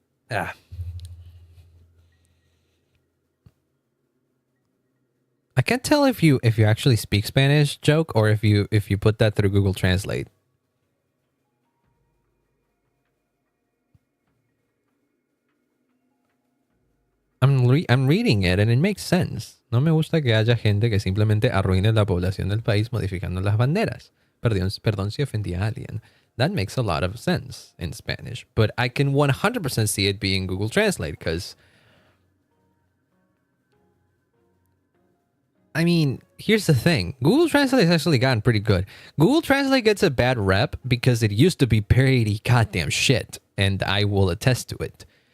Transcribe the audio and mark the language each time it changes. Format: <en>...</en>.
<en>I can't tell if you actually speak Spanish, joke, or if you put that through Google Translate. I'm reading it and it makes sense.</en> <es>No me gusta que haya gente que simplemente arruine la población del país modificando las banderas. Perdón si ofendí a alguien.</es> <en>That makes a lot of sense in Spanish, but I can 100% see it being Google Translate because, I mean, here's the thing. Google Translate has actually gotten pretty good. Google Translate gets a bad rep because it used to be pretty goddamn shit, and I will attest to it.</en>